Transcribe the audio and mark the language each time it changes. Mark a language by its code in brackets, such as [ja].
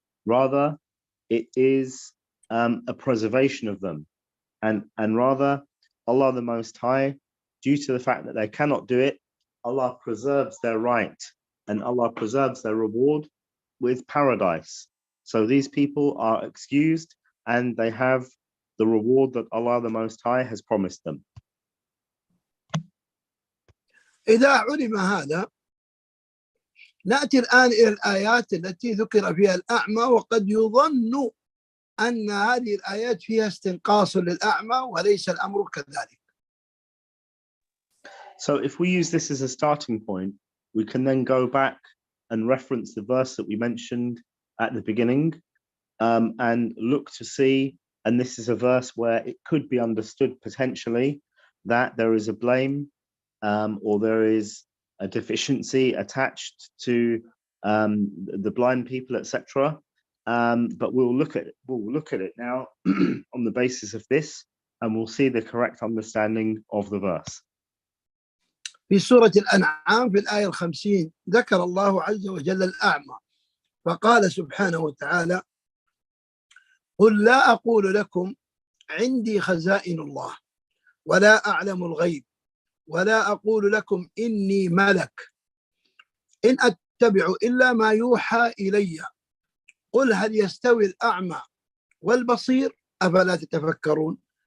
[en] Rather, it is a preservation of them, and rather Allah the Most High, due to the fact that they cannot do it, Allah preserves their right and Allah preserves their reward with paradise. So these people are excused and they have the reward that Allah the Most High has promised them. [ar] إذا علم هذا، نأتي الآن إلى الآيات التي ذكر فيها الأعمى، وقد يظن أن هذه الآيات فيها استنقاص للأعمى، وليس الأمر كذلك. [en] So if we use this as a starting point, we can then go back and reference the verse that we mentioned at the beginning, and look to see, and this is a verse where it could be understood potentially that there is a blame or there is a deficiency attached to the blind people, etc. but we'll look at it now on the basis of this, and we'll see the correct understanding of the verse. [ar] في سورة الأنعام في الآية 50 ذكر الله عز وجل الأعمى فقال سبحانه وتعالى: قل لا أقول لكم عندي خزائن الله ولا أعلم الغيب ولا أقول لكم إني ملك إن أتبع إلا ما يوحى إلي قل هل يستوي الأعمى والبصير أفلا تتفكرون.